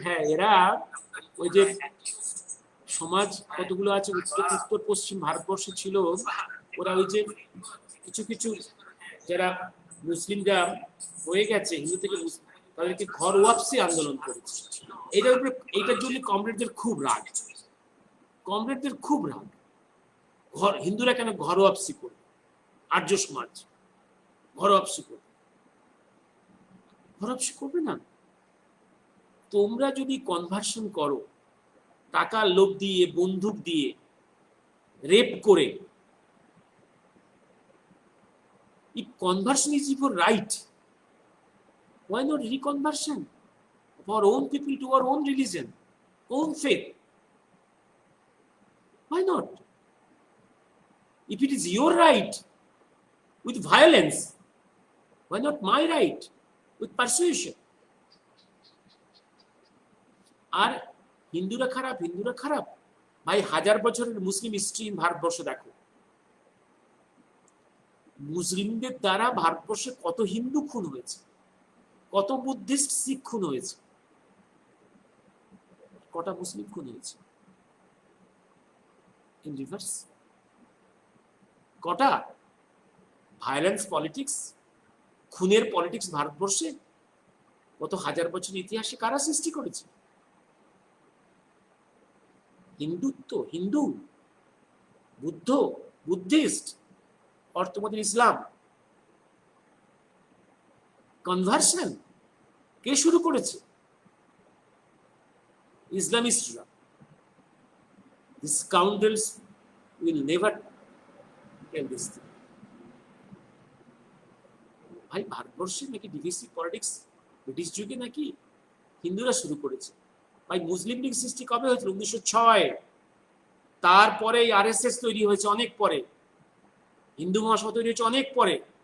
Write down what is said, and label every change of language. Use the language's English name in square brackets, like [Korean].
[Bangla] হ্যাঁ, এরা ওই যে সমাজ কতগুলো আছে উত্তর পশ্চিম ভারতবর্ষে ছিল, ওরা ওই যে কিছু কিছু যারা মুসলিমরা হয়ে গেছে হিন্দু থেকে, তাদেরকে ঘর ওয়াপসি আন্দোলন করেছে। এইটার জন্য কমরেডদের খুব রাগ, কমরেডদের খুব রাগ। হিন্দুরা কেন ঘর ওয়াপসি করবে? আর্য সমাজ ঘর ওয়াপসি করবে, ঘর ওয়াপসি করবে না। তোমরা যদি কনভার্সন করো, টাকার লোভ দিয়ে, বন্দুক দিয়ে, রেপ করে, [English] if conversion is your right, why not reconversion of our own people to our own religion, own faith? Why not? If it is your right with violence, why not my right with persuasion? [Bangla] আর হিন্দুরা খারাপ, হিন্দুরা খারাপ, ভাই 1000 বছরের মুসলিম history Bharatvarsha দেখো। মুসলিমদের দ্বারা ভারতবর্ষে কত হিন্দু খুন হয়েছে, কত বুদ্ধিস্ট শিখ খুন হয়েছে, কটা মুসলিম খুন হয়েছে [English] in reverse, [Bangla] কটা? ভায়োলেন্স পলিটিক্স, খুনের পলিটিক্স ভারতবর্ষে কত 1000 বছর ইতিহাসে কারা সৃষ্টি করেছে? হিন্দুত্ব, হিন্দু, বুদ্ধ, বুদ্ধিস্ট, আর তোমাদের ইসলাম, কনভার্সন কে শুরু করেছে? ইসলামিস্টরা। [English] The scoundrels will never tell this thing. [Bangla] ভাই ভারতবর্ষে নাকি ডিভিসি পলিটিক্স ব্রিটিশ যুগে নাকি হিন্দুরা শুরু করেছে। ভাই মুসলিম লীগ সৃষ্টি কবে হয়েছিল? 1906। তারপরে আরএসএস তৈরি হয়েছে অনেক পরে, হিন্দু মহাসভা তৈরি হয়েছে অনেক পরে।